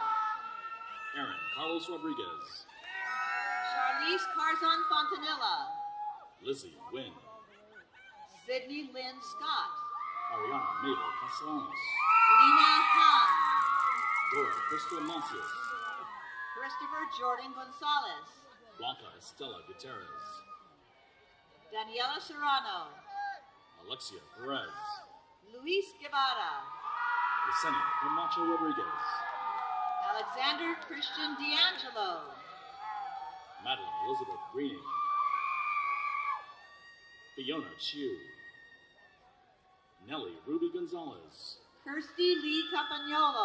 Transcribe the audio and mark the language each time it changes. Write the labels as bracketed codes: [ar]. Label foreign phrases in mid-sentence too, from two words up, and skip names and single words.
[en] Aaron Carlos Rodriguez, Charlize Carzon Fontanilla, Lizzie Wynn, Sydney Lynn Scott, Ariana Mabel Castellanos, Lena Han, Dora Crystal Mancias, Christopher Jordan Gonzalez, Blanca Estela Gutierrez, Daniela Serrano, Alexia Perez, Luis Guevara, Yesenia Camacho Rodriguez, Alexander Christian D'Angelo, Madeline Elizabeth Greening, Fiona Chiu, Nellie Ruby Gonzalez, Kirsty Lee Campagnolo,